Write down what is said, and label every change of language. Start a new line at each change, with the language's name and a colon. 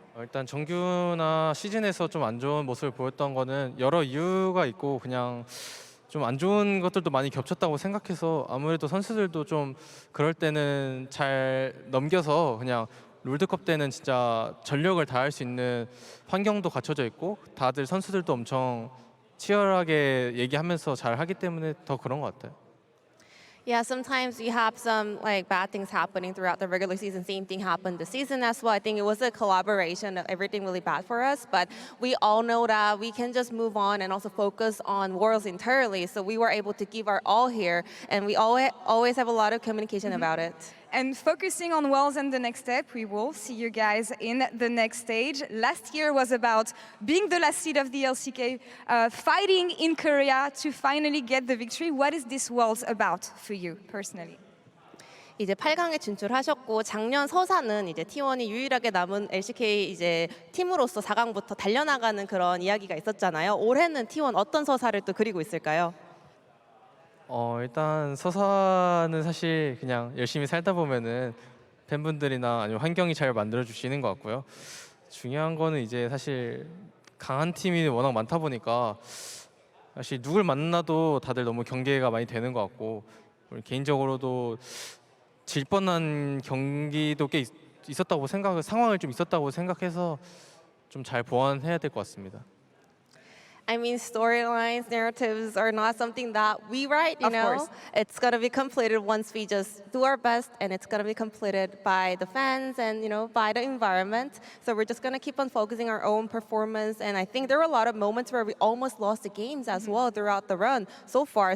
Korean: 일단 정규나 시즌에서 좀 안 좋은 모습을 보였던 거는 여러 이유가 있고 그냥 좀 안 좋은 것들도 많이 겹쳤다고 생각해서 아무래도 선수들도 좀 그럴 때는 잘 넘겨서 그냥 롤드컵 때는 진짜 전력을 다할 수 있는 환경도 갖춰져 있고 다들 선수들도 엄청 치열하게 얘기하면서 잘 하기 때문에 더 그런 것 같아요.
English: Yeah, sometimes we have some bad things happening throughout the regular season. Same thing happened this season as well. I think it was a collaboration of everything really bad for us, but we all know that we can just move on and also focus on Worlds entirely. So we were able to give our all here, and we always have a lot of communication about it. And focusing on Worlds and the next step, we will see you guys in the next stage. Last year was about being the last seed of the LCK, fighting in Keria to finally get the victory. What is this Worlds about for you personally?
Korean: 이제 8강에 진출하셨고 작년 서사는 이제 T1이 유일하게 남은 LCK 이제 팀으로서 4강부터 달려나가는 그런 이야기가 있었잖아요. 올해는 T1 어떤 서사를 또 그리고 있을까요? 일단 서사는 사실 그냥 열심히 살다 보면은 팬분들이나 아니면 환경이 잘 만들어 주시는 것 같고요. 중요한 거는 이제 사실 강한 팀이 워낙 많다 보니까 사실 누굴 만나도 다들 너무 경계가 많이 되는 것 같고 개인적으로도 질 뻔한 경기도 꽤 있었다고 상황을 좀 있었다고 생각해서 좀 잘 보완해야 될 것 같습니다.
English: I mean, storylines, narratives are not something that we write, you know? course. It's going to be completed once we just do our best, and it's going to be completed by the fans and, by the environment. So we're just going to keep on focusing our own performance. And I think there were a lot of moments where we almost lost the games as well throughout the run so far.